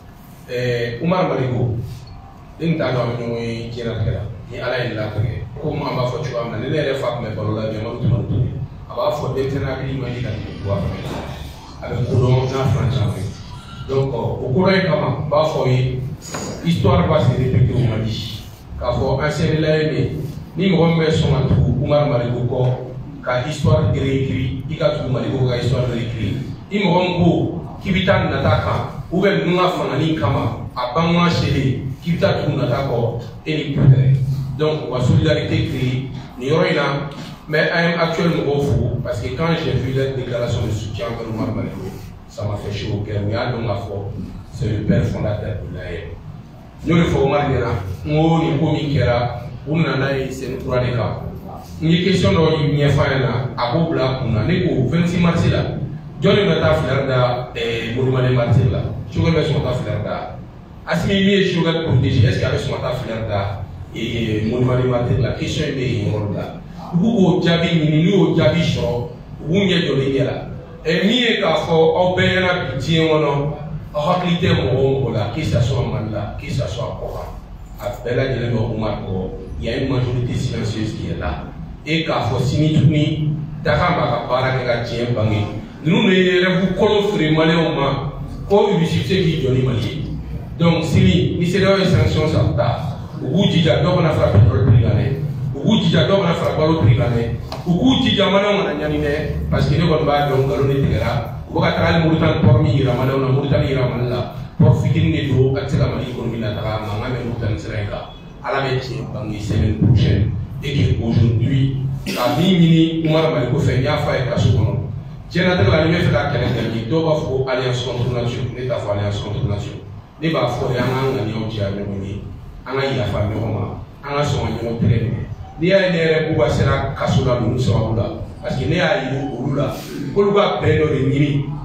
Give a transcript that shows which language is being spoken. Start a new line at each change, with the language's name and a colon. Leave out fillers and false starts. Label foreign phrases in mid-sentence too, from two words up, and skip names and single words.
Bambara: Umar Maliko den t'a dɔn ɲɔgɔn ye diɲɛlatigɛ la ni Ala ye latigɛ komi an b'a fɔ cogoya min na ni ne yɛrɛ fa tun bɛ balo la Ɲamadu Tumani Ture a b'a fɔ denmisɛnnin hakili man di ka tɛmɛ duwa fɛ a bɛ kodɔn n'a fan caman donc o kɔrɔ in kama n b'a fɔ ye
French: histoire va se répéter au Mali
Bambara: k'a fɔ an sɛbɛnla ye ni mɔgɔ min bɛ sɔn ka tugu Umar Maliko kɔ ka
French: histoire réécrit
Bambara: i ka tugu Maliko ka
French: histoire réécrit
Bambara: i mɔgɔ min ko k'i bɛ taa nata kan
French: ou bien
Bambara: ninnu ka fangani kama a bamanan seere k'i bɛ taa tugu nata kɔ e ni putɛrɛ donc u ka
French: solidarité créer
Bambara: nin yɔrɔ in na mais an ye actuel mɔgɔw fo
French: parce que quand j'ai vu leur déclaration de soutien envers Umar Maliko ça m'a fait chaud au cœur
Bambara: u y'a dɔn k'a fɔ
French: c'est le père fondateur de l'AER
Bambara: n y'o de fɔ Umar ɲɛna n ko nin ko min kɛra u nana ye sɛni kura de kan n ye question dɔ ɲɛf'a ɲɛna a k'o bila a kun na ne ko 26 mars la jɔn de bɛ taa fleur da
French: monument des martyrs
Bambara: la Choguel bɛ sɔn ka taa fleur da Assimi min ye Choguel protégé
French: est ce que
Bambara: a bɛ sɔn ka taa fleur da
French: monument des martyrs
Bambara: la question in bɛ yen yɔrɔ la u b'u k'o jaabi ɲini n'u y'o jaabi sɔrɔ u b'u ɲɛ jɔlen ɲɛ la min ye k'a fɔ aw bɛɛ ɲɛna bi diɲɛ kɔnɔ aw hakili tɛ mɔgɔ o mɔgɔ la
French: que ça soit
Bambara: Mali la
French: que ça soit
Bambara: kɔ kan a bɛɛ lajɛlen bɛ Umar kɔ
French: il y a une majorité silencieuse qui est là
Bambara: et k'a fɔ sini tuguni Dakan b'a ka baara kɛ ka diɲɛ bange ninnu de ye rêve kolo feere maliyɛnw ma ko u bɛ se k'i jɔ ni Mali ye donc sini ni CEDEAO ye sanction ta u b'u jija dɔ kana fara
French: pétrole prix
Bambara: kan dɛ u b'u jija dɔ kana fara balo prix kan dɛ u k'u jija maliyɛnw kana ɲani dɛ
French: parce que
Bambara: ne kɔni b'a dɔn nkalon de tigɛra u bɛ ka taga hali Moritani port min yira maliyɛnw na Moritani yira Mali la port fitinin de don a tɛ se ka Mali économie lataga mankan bɛ Moritani sira in kan Ala bɛ tiɲɛ bange
French: semaine prochaine et que aujourd'hui
Bambara: ka min ɲini Umar Maliko fɛ n y'a fɔ a ye kaso kɔnɔ diɲɛlatigɛ la ni n bɛ fɛ ka kɛlɛ kɛ bi dɔw b'a fɔ ko
French: alliance contre nation
Bambara: ne t'a fɔ
French: alliance contre nation
Bambara: ne b'a fɔ de an k'an ŋaniyaw diya ɲɔgɔn ye an ka yafa ɲɔgɔn ma an ka sɔn ka ɲɔgɔn tɛgɛ minɛ n'i y'a ye ne yɛrɛ Buba sera kaso la ninnu sababu la
French: parce que
Bambara: ne y'a ye olu la k'olu ka bɛn dɔ de ɲini nin